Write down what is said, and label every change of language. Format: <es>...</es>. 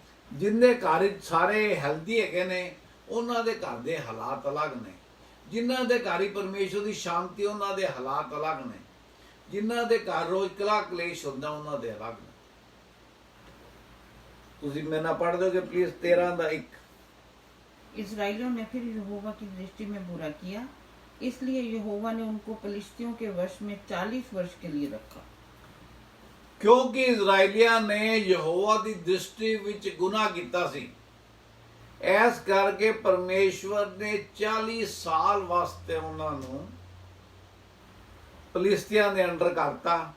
<pa>ਜਿੰਦੇ ਘਰ 'ਚ ਸਾਰੇ ਹੈਲਦੀ ਹੈਗੇ ਨੇ, ਉਹਨਾਂ ਦੇ ਘਰ ਦੇ ਹਾਲਾਤ ਅਲੱਗ ਨੇ। ਜਿਨ੍ਹਾਂ ਦੇ ਘਰ ਹੀ ਪਰਮੇਸ਼ਵਰ ਦੀ ਸ਼ਾਂਤੀ, ਉਹਨਾਂ ਦੇ ਹਾਲਾਤ ਅਲੱਗ ਨੇ। ਜਿਨ੍ਹਾਂ ਦੇ ਘਰ ਰੋਜ਼ ਕਲਾ ਕਲੇਸ਼ ਹੁੰਦਾ, ਉਹਨਾਂ ਦੇ ਅਲੱਗ ਨੇ। ਤੁਸੀਂ ਮੇਰੇ ਨਾਲ</pa> <hi>पढ़ दोगे प्लीज</hi> <pa>13 ਦਾ 1।</pa> <hi>इस्राएलियों ने फिर यहोवा की दृष्टि में बुरा किया, इसलिए यहोवा ने उनको पलिश्तियों के वश में 40 वर्ष के लिए रखा। क्योंकि इजराइलियां ने यहोवा</hi> <pa>ਦੀ ਦ੍ਰਿਸ਼ਟੀ ਵਿੱਚ ਗੁਨਾਹ ਕੀਤਾ ਸੀ, ਇਸ ਕਰਕੇ ਪਰਮੇਸ਼ਵਰ ਨੇ 40 ਸਾਲ ਵਾਸਤੇ ਉਹਨਾਂ ਨੂੰ ਫਲਿਸਤੀਆਂ ਦੇ ਅੰਡਰ ਕਰਤਾ।</pa>